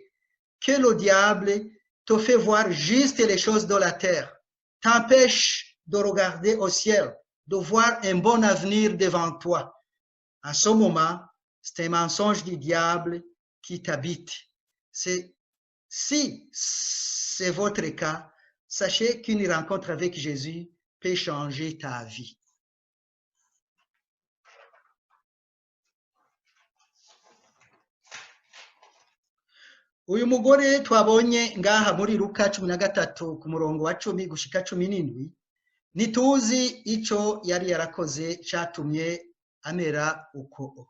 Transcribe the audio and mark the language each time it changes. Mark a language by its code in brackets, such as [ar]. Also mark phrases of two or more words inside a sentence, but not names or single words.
[fr] Que le diable te fait voir juste les choses de la terre, t'empêche de regarder au ciel, de voir un bon avenir devant toi. En ce moment, c'est un mensonge du diable qui t'habite. Si c'est votre cas, sachez qu'une rencontre avec Jésus peut changer ta vie. [rn] Uyu mugore twabonye ngaha muri Luka 13 ku murongo wa 10 gushika 17, nituzi ico yari yarakoze catumye amera uko.